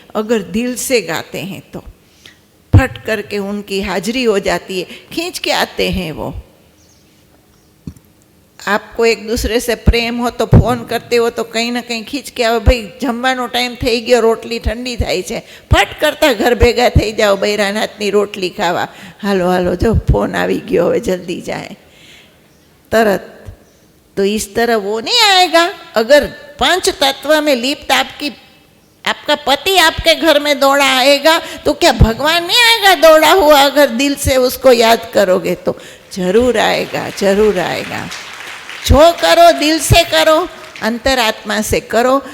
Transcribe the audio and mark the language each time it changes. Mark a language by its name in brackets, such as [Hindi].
[Hindi] अगर दिल से गाते हैं तो फट करके उनकी हाजिरी हो जाती है, खींच के आते हैं वो. आपको एक दूसरे से प्रेम हो तो फोन करते हो तो कहीं ना कहीं खींच के आओ, भाई [Gujarati] જમવાનો ટાઈમ થઈ ગયો, રોટલી ઠંડી થાય છે, ફટ કરતા ઘર ભેગા થઈ જાઓ બૈરાના હાથની રોટલી ખાવા. હાલો હાલો જો ફોન આવી ગયો, હવે જલ્દી જાય तरत. [Hindi] तो इस तरह वो नहीं आएगा. अगर पंच तत्व में लिप्त आपका पति आपके घर में दौड़ा आएगा तो क्या भगवान नहीं आएगा दौड़ा हुआ? अगर दिल से उसको याद करोगे तो जरूर आएगा, जरूर आएगा. जो करो दिल से करो, अंतरात्मा से करो.